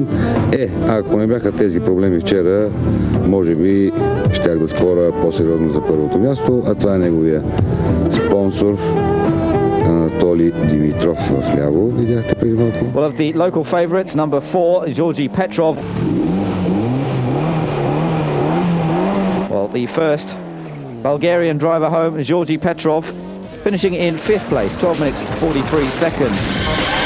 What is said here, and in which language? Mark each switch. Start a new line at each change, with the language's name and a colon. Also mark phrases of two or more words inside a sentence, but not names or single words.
Bulgarian: Ако не бяха тези проблеми вчера, може би щях да спора по-сериозно за първото място, а това е неговия спонсор Анатолий Димитров в ляво. Видяхте преди малко.
English: Well, of the local favourites, number 4, Georgi Petrov. Well, the first Bulgarian driver home, Georgi Petrov, finishing in 5th place, 12 minutes 43 seconds.